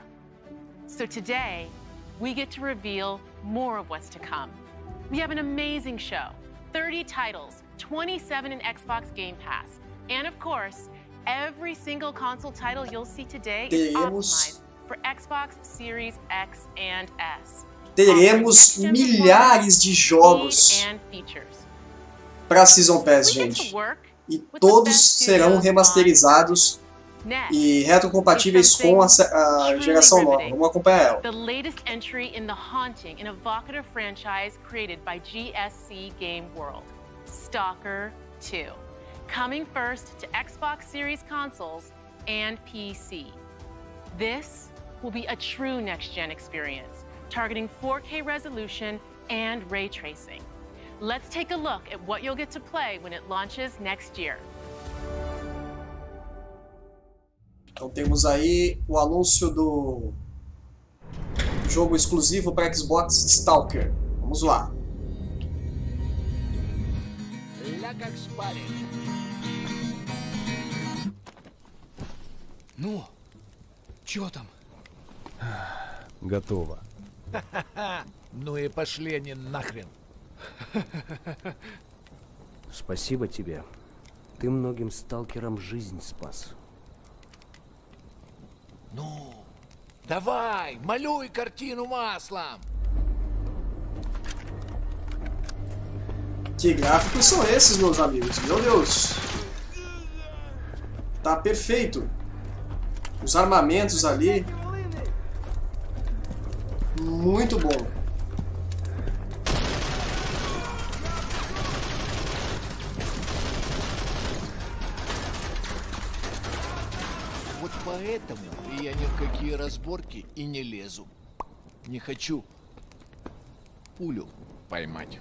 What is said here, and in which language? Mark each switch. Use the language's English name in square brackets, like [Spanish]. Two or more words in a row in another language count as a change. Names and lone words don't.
[English] So today, we get to reveal more of what's to come. We have an amazing show, 30 titles, 27 in Xbox Game Pass, and of course, every single console title you'll see today is optimized for Xbox Series X and S. [Portuguese] Teremos milhares de jogos para a Season Pass, gente. E todos serão remasterizados e retrocompatíveis com a geração nova. Vamos acompanhar ela. [English] The latest entry in the haunting and evocative franchise created by GSC Game World, Stalker 2. Coming first to Xbox Series consoles and PC. This will be a true next-gen experience, targeting 4K resolution and ray tracing. Let's take a look at what you'll get to play when it launches next year. [Portuguese] Então temos aí o anúncio do jogo exclusivo para Xbox, Stalker. Vamos lá. [Russian] Ну, чё там? Готово. Ну и пошли они нахрен. Спасибо тебе. Ты многим сталкерам жизнь спас. Ну, давай, малюй картину маслом. [Portuguese] Que gráficos são esses, meus amigos? Meu Deus! Tá perfeito. Os armamentos ali. Muito bom. [Russian] Вот поэтому я ни в какие разборки и не лезу. Не хочу пулю поймать.